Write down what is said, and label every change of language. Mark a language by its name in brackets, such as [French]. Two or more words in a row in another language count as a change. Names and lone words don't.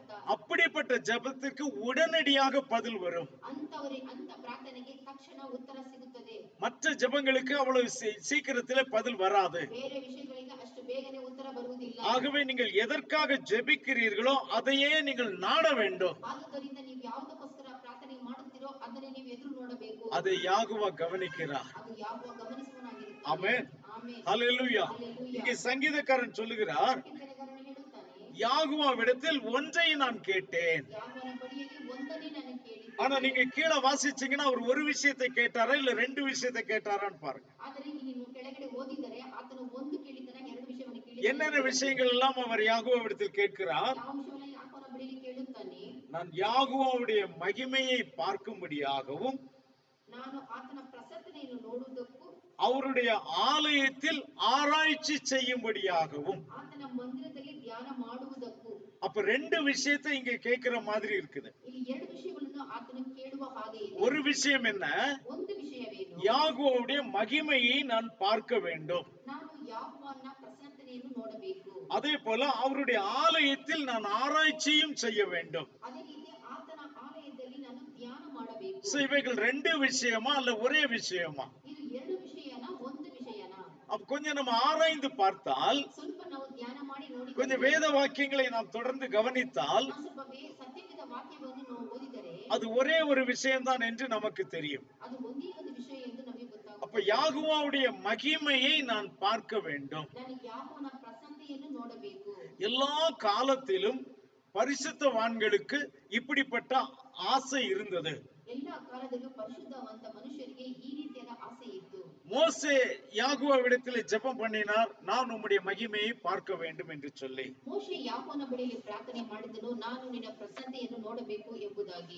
[Tamil] அப்படிப்பட்ட ஜெபத்திற்கு உடனடியாக பதில் வரும். [Kannada] ಅಂತ ಪ್ರಾರ್ಥನೆಗೆ ತಕ್ಷಣ ಉತ್ತರ ಸಿಗುತ್ತದೆ. [Tamil] மற்ற ஜெபங்களுக்கு அவ்வளவு சீக்கிரத்திலே பதில் வராது. [Kannada] ಬೇರೆ ವಿಷಯಗಳಿಗೆ ಅಷ್ಟು ಬೇಗನೆ ಉತ್ತರ ಬರುವುದಿಲ್ಲ. [Tamil] ஆகவே நீங்கள் எதற்காக ஜெபிக்கிறீர்களோ அதையே நீங்கள் நாட வேண்டும். [Kannada] ಆದುದರಿಂದ ನೀವು ಯಾವುದಕ್ಕೋಸ್ಕರ ಪ್ರಾರ್ಥನೆ ಮಾಡುತ್ತೀರೋ ಅದನ್ನೇ ನೀವು ಎದುರು ನೋಡಬೇಕು. [Tamil] அதை யாகுவா கவனிக்கிறார். [Kannada] ಅದು ಯಾಹೋವ ಗಮನಿಸುವವನಾಗಿರುತ್ತಾನೆ. [Tamil] ஆமென். [Kannada] ಆಮೆನ್. [Tamil] ஹல்லேலூயா. ஹல்லேலூயா. இங்கே சங்கீதக்காரன் சொல்லுகிறார், [Kannada] ಕೀರ್ತನೆಗಾರನು ಹೇಳುತ್ತಾನೆ, [Tamil] யாகுவாவிடத்தில் ஒன்றை நான் கேட்டேன். [Kannada] ಯಾಹೋವನ ಬಳಿಯಲ್ಲಿ ಒಂದನ್ನೇ ನಾನು [Tamil] ஆனா [Kannada] ಕೇಳಿದ್ದೇನೆ. [Tamil] நீங்க கீழே வாசிச்சீங்கன்னா அவர் ஒரு விஷயத்தை கேட்டாரா இல்ல ரெண்டு விஷயத்தை கேட்டாரான்னு பாருங்க. [Kannada] ಆದರೆ ಇಲ್ಲಿ ನೀವು ಕೆಳಗಡೆ ಓದಿದರೆ ಆತನು ಒಂದು ಕೇಳಿದ್ದಾನೆ, ಎರಡು ವಿಷಯವನ್ನು [Tamil] என்னென்ன [Kannada] ಕೇಳಿದ್ದಾನೆ. [Tamil] விஷயங்கள் எல்லாம் அவர் யாகுவாவிடத்தில் கேட்கிறார்? [Kannada] ಯಾವ ವಿಷಯವನ್ನು ಯಾಹೋವನ ಬಳಿಯಲ್ಲಿ ಕೇಳುತ್ತಾನೆ? [Tamil] நான் யாகுவாவுடைய மகிமையை பார்க்கும்படியாகவும் [Kannada] ನಾನು ಆತನ ಪ್ರಸನ್ನತೆಯನ್ನು ನೋಡುವುದಕ್ಕೂ, [Tamil] அவருடைய ஆலயத்தில் ஆராய்ச்சி செய்யும்படியாகவும். [Kannada] ಆತನ ಮಂದಿರದಲ್ಲಿ ಧ್ಯಾನ ಮಾಡುವುದಕ್ಕೂ. [Tamil] அப்ப ரெண்டு விஷயத்தை இங்க கேட்கிற மாதிரி இருக்குது. [Kannada] ಇಲ್ಲಿ ಎರಡು ವಿಷಯಗಳನ್ನು ಆತನು ಕೇಳುವ ಹಾಗೆ ಇದೆ. [Tamil] ஒரு விஷயம் என்ன? [Kannada] ಒಂದು ವಿಷಯವೇನು? [Tamil] யாகுவாவுடைய மகிமையை நான் பார்க்க வேண்டும். [Kannada] ನಾನು ಯಾಹೋವನ ಪ್ರಸನ್ನತೆಯನ್ನು ನೋಡಬೇಕು. [Tamil] அதே போல அவருடைய ஆலயத்தில் நான் ஆராய்ச்சியும் செய்ய வேண்டும். [Kannada] ಅದೇ ರೀತಿ ಆತನ ಆಲಯದಲ್ಲಿ ನಾನು ಧ್ಯಾನ ಮಾಡಬೇಕು. [Tamil] So, இவைகள் ரெண்டு விஷயமா அல்ல ஒரே விஷயமா? [Kannada] ಇದು ಎರಡು ವಿಷಯನಾ, ಒಂದು ವಿಷಯನಾ? [Tamil] அப்ப கொஞ்சம் நம்ம ஆராய்ந்து பார்த்தால், [Kannada] ಸ್ವಲ್ಪ ನಾವು ಧ್ಯಾನ ಮಾಡಿ ನೋಡಿ, [Tamil] கொஞ்சம் வேத வாக்கியங்களை நாம் தொடர்ந்து கவனித்தால், [Kannada] ಸ್ವಲ್ಪ ಸತ್ಯವೇದ ವಾಕ್ಯವನ್ನು ನಾವು ಓದಿದರೆ [Tamil] அது ஒரே ஒரு விஷயம்தான் என்று நமக்கு தெரியும். [Kannada] ಅದು ಒಂದೇ ಒಂದು ವಿಷಯ ಎಂದು ನಮಗೆ ಗೊತ್ತಾಗುತ್ತದೆ. [Tamil] அப்ப யாகுவாவுடைய மகிமையை நான் பார்க்க வேண்டும். [Kannada] ನಾನು ಯಾಹೋವನ ಪ್ರಸನ್ನತೆಯನ್ನು ನೋಡಬೇಕು. [Tamil] எல்லா காலத்திலும் பரிசுத்தவான்களுக்கு இப்படிப்பட்ட ஆசை இருந்தது. [Kannada] ಎಲ್ಲ ಕಾಲದಲ್ಲೂ ಪರಿಶುದ್ಧವಂತ ಮನುಷ್ಯರಿಗೆ ಈ ರೀತಿಯಾದ ಆಸೆ ಇತ್ತು. [Tamil] மோசே யாகுவாவிடத்தில் ஜெபம் பண்ணினார், நான் உம்முடைய மகிமையை பார்க்க வேண்டும் என்று சொல்லி. [Kannada] ಮೋಶೆ ಯಾಹೋವನ ಬಳಿಯಲ್ಲಿ ಪ್ರಾರ್ಥನೆ ಮಾಡಿದನು, ನಾನು ನಿನ್ನ ಪ್ರಸನ್ನತೆಯನ್ನು ನೋಡಬೇಕು ಎಂಬುದಾಗಿ.